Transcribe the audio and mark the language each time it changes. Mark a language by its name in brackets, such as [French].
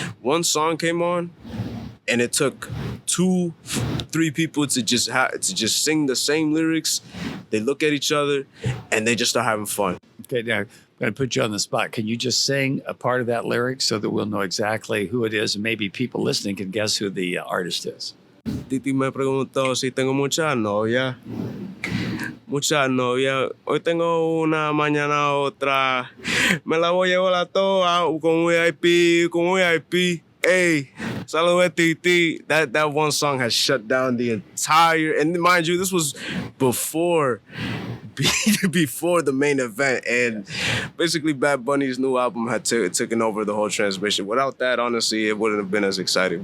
[English] One song came on, and it took 2-3 people to just sing the same lyrics. They look at each other, and they just start having fun. Okay, now I'm going to put you on the spot. Can you just sing a part of that lyric so that we'll know exactly who it is, and maybe people listening can guess who the artist is? [Spanish] Titi me preguntó si tengo mucha novia. Mucha novia. Hoy tengo una, mañana otra. Me la voy a llevar a toa con VIP. Hey, Salud Titi. [English] That one song has shut down the entire, and mind you, this was before the main event, and basically Bad Bunny's new album had taken over the whole transmission. Without that, honestly, it wouldn't have been as exciting.